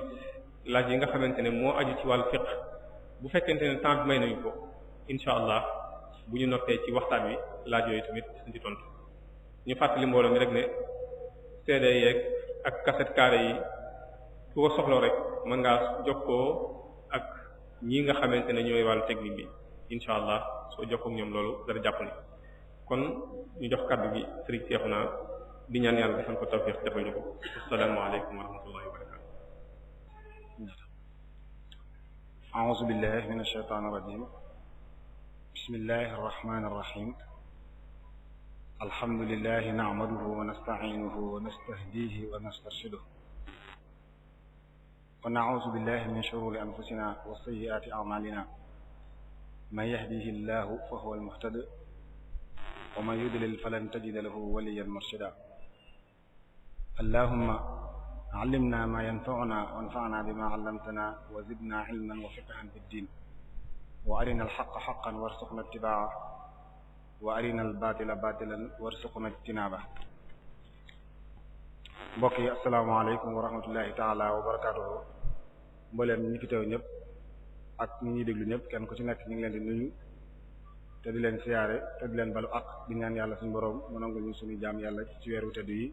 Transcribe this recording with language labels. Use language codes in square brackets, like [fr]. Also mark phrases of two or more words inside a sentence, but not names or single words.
[wo] laaj yi nga xamante ne moo aju ci wàllu fiqh bu fekkente ne temps bi may nañu ko [ar] إن شاء الله [wo] bu ñu noppee ci waxtaan wi laaj yooyu tamit des na ci tontu ñu fàttali mbooloo mi rek ne CD yeeg ak [fr] cassette carré [wo] yi ku ko soxloo rek mën ngaa jokkoo ak ñi nga xamante ne ñooy wàllu technique bi [ar] إن شاء الله [wo] soo jokkoo ak ñoom loolu dara jàpp ni kon ñu jox kàddu gi Serigne Cheikhouna di ñaan yàlla defal ko tawfiq defal ñu ko [ar] السلام عليكم ورحمة الله وبركاته. أعوذ بالله من الشيطان الرجيم. بسم الله الرحمن الرحيم. الحمد لله نحمده ونستعينه ونستهديه ونسترشده. ونعوذ بالله من شرور أنفسنا وسيئات أعمالنا. من يهده الله فهو المهتد ومن يضلل فلن تجد له وليا مرشدا. اللهم علمنا ما ينفعنا وانفعنا بما علمتنا وزدنا علما وفقها في الدين وأرنا الحق حقا وارزقنا اتباعه وأرنا الباطل باطلا وارزقنا اجتنابه. [wo] mbokk yi [ar] السلام عليكم ورحمة الله تعالى وبركاته. [wo] mbooleem ñi fi teew ñëpp ak ñi ñuy déglu ñëpp kenn ku ci nekk ñu ngi leen di nuyu te di leen siyaare te di leen balu ak di ñaan yàlla suñu boroom mu nangul ñu suñu jaam yàlla ci weeru tedd yi.